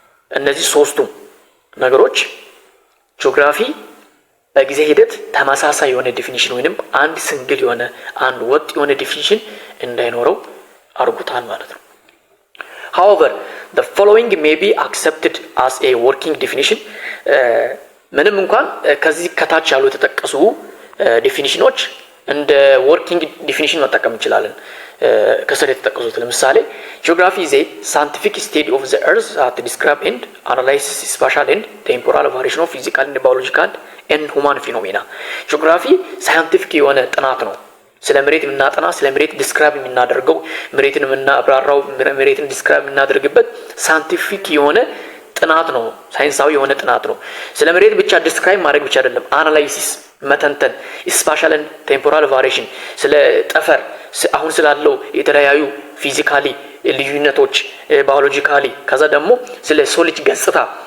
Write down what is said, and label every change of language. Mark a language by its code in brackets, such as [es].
[am] እነዚህ ሶስቱ ነገሮች ጂኦግራፊ በጊዜ ሂደት ተመሳሳይ የሆነ ዲፊኒሽን ወይንም አንድ ሲንግል የሆነ አንድ ወጥ የሆነ ዲፊኒሽን እንዳይኖረው አርጉታል ማለት ነው። [en] However, the following may be accepted as a working definition. [am] ምንም እንኳን ከዚህ ከታች ያሉ የተጠቀሱ ዲፊኒሽኖች እንደ ወርኪንግ ዲፊኒሽን መጠቀም እንችላለን። ከስር የተጠቀሱት ለምሳሌ [en] geography is a scientific study of the earth that describe and analyze spatial and temporal variation of physical and biological ኤንድ ሁማን ፊኖሜና። [am] ጂኦግራፊ ሳይንቲፊክ የሆነ ጥናት ነው። ስለ መሬት የምናጠና፣ ስለ መሬት ዲስክራይብ የምናደርገው፣ መሬትን የምናብራራው፣ መሬትን ዲስክራይብ የምናደርግበት ሳይንቲፊክ የሆነ ጥናት ነው። ሳይንሳዊ የሆነ ጥናት ነው። ስለ መሬት ብቻ ዲስክራይብ ማድረግ ብቻ አይደለም፣ አናላይሲስ መተንተን፣ ስፓሻል ኤንድ ቴምፖራል ቫሪዬሽን፣ ስለ ጠፈር አሁን ስላለው የተለያዩ ፊዚካሊ ልዩነቶች ባዮሎጂካሊ፣ ከዛ ደግሞ ስለ ሰው ልጅ ገጽታ፣